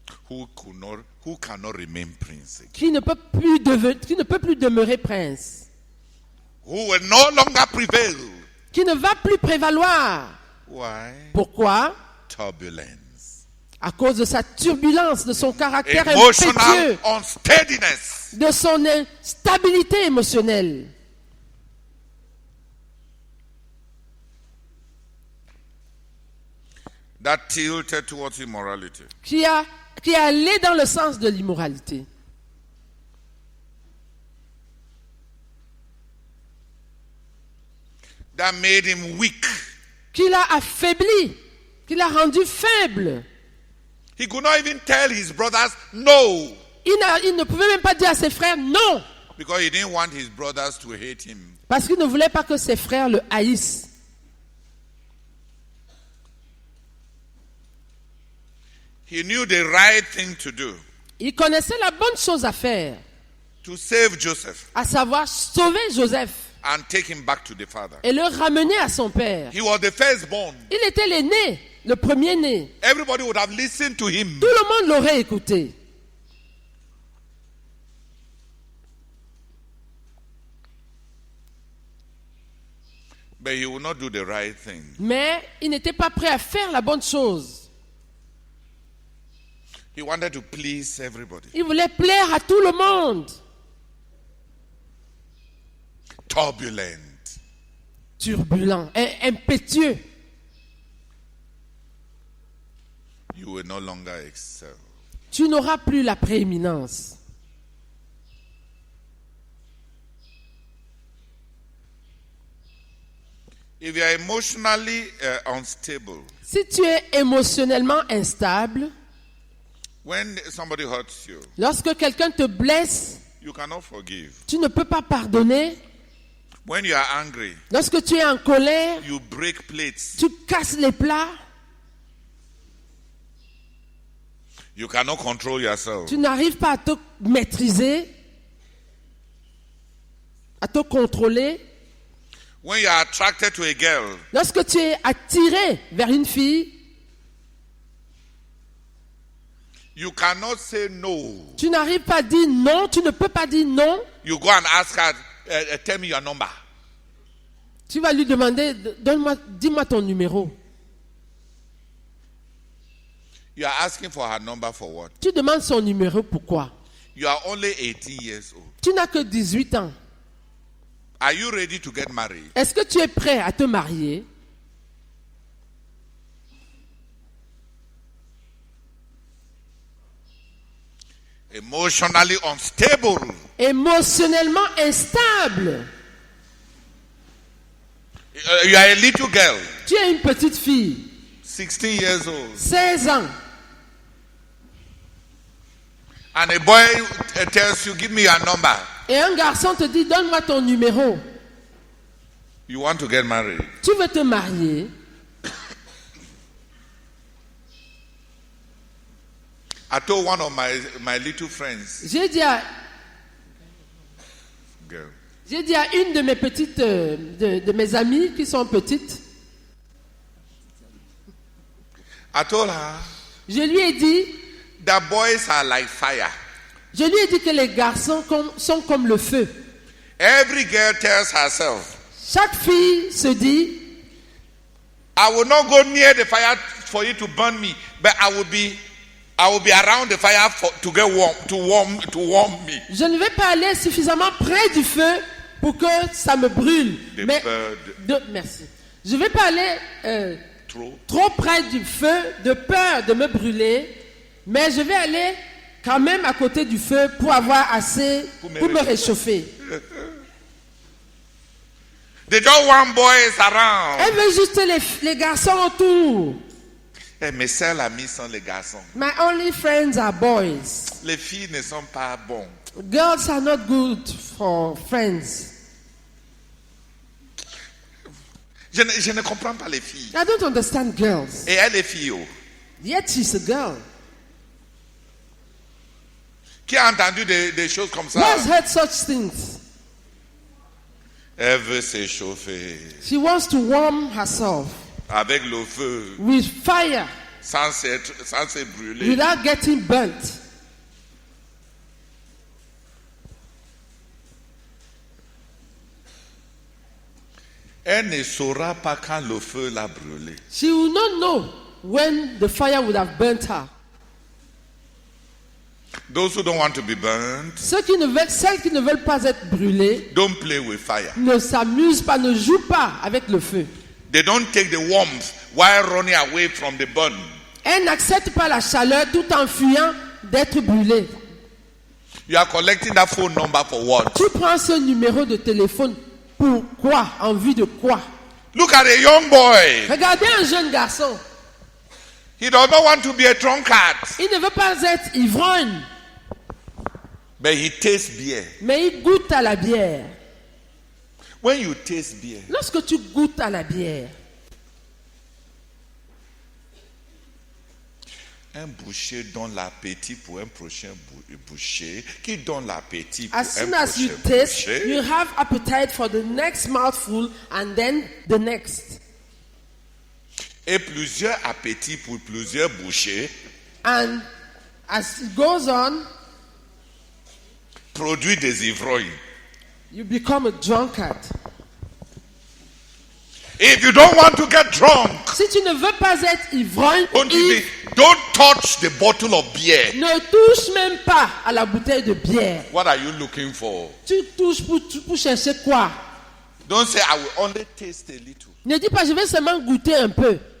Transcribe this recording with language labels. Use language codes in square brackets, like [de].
[en] who cannot remain prince, [fr] qui ne peut plus demeurer prince, [en] who will no longer prevail. [fr] qui ne va plus prévaloir. [en] Why? [fr] Pourquoi? [en] Turbulence. [fr] À cause de sa turbulence, de son caractère [en] Emotional [fr] impétueux, [en] unsteadiness. [fr] de son instabilité émotionnelle. [en] That tilted towards immorality. [fr] Qui est allé dans le sens de l'immoralité. [en] That made him weak. [fr] Qui l'a affaibli, qui l'a rendu faible. [en] He could not even tell his brothers no, [fr] Il ne pouvait même pas dire à ses frères non, [en] because he didn't want his brothers to hate him. [fr] parce qu'il ne voulait pas que ses frères le haïssent. [en] He knew the right thing to do, [fr] Il connaissait la bonne chose à faire, [en] to save Joseph [fr] à savoir sauver Joseph [en] and take him back to the father. [fr] et le ramener à son père. [en] He was the firstborn. [fr] Il était l'aîné, le premier-né. [en] Everybody would have listened to him. [fr] Tout le monde l'aurait écouté. [en] But he would not do the right thing. [fr] Mais il n'était pas prêt à faire la bonne chose. [en] He wanted to please everybody. [fr] Il voulait plaire à tout le monde. [en] Turbulent. [fr] Turbulent, impétueux. [en] You will no longer excel. [fr] Tu n'auras plus la prééminence. [en] If you are emotionally unstable, [fr] Si tu es émotionnellement instable, [en] when somebody hurts you, [fr] lorsque quelqu'un te blesse, [en] you cannot forgive. [fr] tu ne peux pas pardonner. [en] When you are angry, [fr] Lorsque tu es en colère, [en] you break plates. [fr] tu casses les plats. [en] You cannot control yourself. [fr] Tu n'arrives pas à te maîtriser, à te contrôler. [en] When you are attracted to a girl, [fr] Lorsque tu es attiré vers une fille, [en] you cannot say no. [fr] tu n'arrives pas à dire non, tu ne peux pas dire non. [en] You go and ask her, tell me your number. [fr] Tu vas lui demander, dis-moi ton numéro. [en] You are asking for her number for what? [fr] Tu demandes son numéro, pourquoi? [en] You are only 18 years old. [fr] Tu n'as que 18 ans. [en] Are you ready to get married? [fr] Est-ce que tu es prêt à te marier? [en] Emotionally unstable. [fr] Émotionnellement instable. [en] You are a little girl, [fr] Tu es une petite fille, [en] 16 years old. [fr] 16 ans. [en] And a boy tells you, give me your number. [fr] Et un garçon te dit, donne-moi ton numéro. [en] You want to get married. [fr] Tu veux te marier. [en] I told one of my little friends, [fr] J'ai dit à [en] girl, [fr] une de mes petites, de mes amies qui sont petites, [en] I told her, [fr] je lui ai dit, [en] the boys are like fire. [fr] je lui ai dit que les garçons sont comme le feu. [en] Every girl tells herself, [fr] Chaque fille se dit, [en] I will not go near the fire for it to burn me, but I will be around the fire to get warm, to warm me. [fr] Je ne vais pas aller suffisamment près du feu pour que ça me brûle. Mais merci. Je ne vais pas aller trop près du feu de peur de me brûler, mais je vais aller quand même à côté du feu pour avoir assez pour me réchauffer. [en] They don't want boys around. [fr] Elle veut juste les garçons autour. Mes seuls amis sont les garçons. [en] My only friends are boys. [fr] Les filles ne sont pas bons. [en] Girls are not good for friends. [fr] Je ne comprends pas les filles. [en] I don't understand girls. [fr] Et elle est fille. [en] Yet she's a girl. [fr] Qui a entendu des choses comme ça? [en] Who has heard such things? [fr] Elle veut s'échauffer. [en] She wants to warm herself. [fr] Avec le feu. [en] With fire. [fr] Sans se brûler. [en] Without getting burnt. [fr] Elle ne saura pas quand le feu l'a brûlée. [en] She will not know when the fire would have burnt her. Those who don't want to be burnt, [fr] celles qui ne veulent pas être brûlées, [en] don't play with fire. [fr] Ne s'amusent pas, ne jouent pas avec le feu. [en] They don't take the warmth while running away from the burn. [fr] Elles n'acceptent pas la chaleur tout en fuyant d'être brûlées. [en] You are collecting that phone number for what? [fr] Tu prends ce numéro de téléphone pour quoi? En vue de quoi? [en] Look at a young boy. [fr] Regardez un jeune garçon. [en] He does not want to be a drunkard. [fr] Il ne veut pas être ivrogne. [en] But he tastes beer. [fr] Mais il goûte à la bière. [en] When you taste beer, [fr] lorsque tu goûtes à la bière, un boucher donne l'appétit pour un prochain boucher, qui donne l'appétit pour [en] as [fr] un [en] soon as you [fr] prochain [en] taste, [fr] boucher. [en] you have appetite for the next mouthful and then the next. [fr] Et plusieurs appétits pour plusieurs bouchers. [en] And as it goes on, [fr] produit des ivrognes. [en] You become a drunkard. If you don't want to get drunk, [fr] si tu ne veux pas être ivrogne, [en] don't touch the bottle of beer. [fr] Ne touche même pas à la bouteille de bière. [en] What are you looking for? [fr] Tu touches pour chercher quoi? [en] Don't say I will only taste a little. [fr] Ne dis pas je vais seulement goûter un peu.